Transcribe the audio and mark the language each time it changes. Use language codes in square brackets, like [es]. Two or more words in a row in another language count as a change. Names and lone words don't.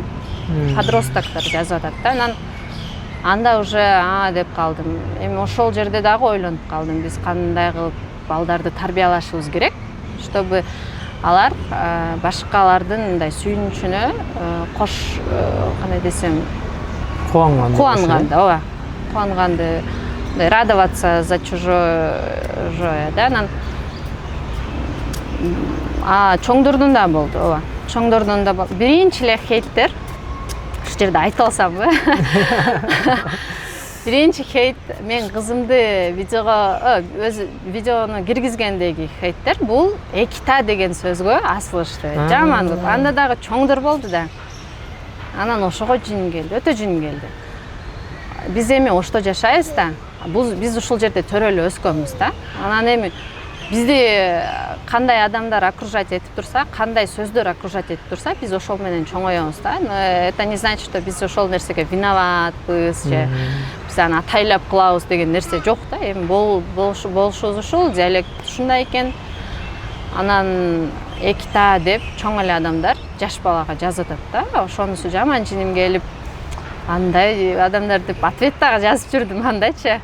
[ky] Подростоктор жазып атат да. Анан анда уже деп калдым. Эми ошол жерде дагы ойлонуп калдым. Биз кандай кылып балдарды тарбиялашыбыз керек, чтобы алар башкалардын мындай сүйүнүчүнө кош, кандай десем, кубанганда, ооба, кубанганды, [ru] радоваться за чужое, да. [ky] Анан чоңдордун да болду, ооба. Чоңдордун да болду. Биринчи эле хейттер, ушул жерде айтып алсамбы? Биринчи хейт мен кызымды видеону киргизгендеги хейттер бул экита деген сөзгө асылышты. Жаман көп. Анда дагы чоңдор болду да. Анан ошого жин келди, өтө жин келди. Биз эми Ошто жашайбыз да. Биз ушул жерде төрөлүп өскөнбүз да. Анан эми бизди кандай адамдар окружать этип турса, кандай сөздөр окружать этип турса, биз ошол менен чоңоёбуз да. [ru] Это не значит, что [ky] биз ошол нерсеге виноватпыз же биз аны атайлап кылабыз деген нерсе жок да. Эми болушубуз ушул, диалект ушундай экен. Анан экита деп чоң эле адамдар жаш балага жазып атат да. Ошонусу жаман жиним келип, андай адамдар деп ответ дагы жазып жүрдүм андайчы.